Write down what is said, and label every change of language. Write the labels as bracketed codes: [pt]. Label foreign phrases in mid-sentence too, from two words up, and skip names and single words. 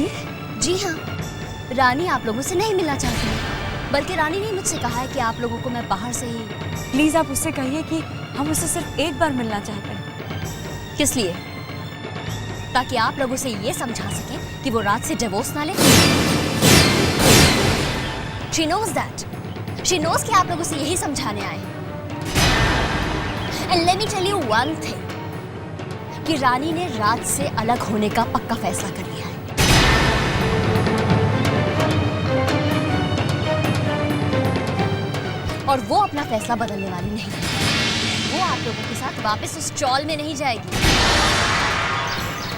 [hi] जी हाँ, रानी आप लोगों से नहीं मिलना चाहती है। बल्कि रानी ने मुझसे कहा है कि आप लोगों को मैं बाहर से ही। प्लीज आप उससे कहिए कि हम उससे सिर्फ एक बार मिलना चाहते हैं। किस लिए? ताकि आप लोगों से ये समझा सकें कि वो रात से डिवोर्स ना ले। [en] She knows that. She knows [hi] कि आप लोगों से यही समझाने आए हैं। [en] And let me tell you one thing, [hi] कि रानी ने राज से अलग होने का पक्का फैसला कर लिया है। और वो अपना फैसला बदलने वाली नहीं है। वो आप लोगों के साथ वापस उस चौल में नहीं जाएगी।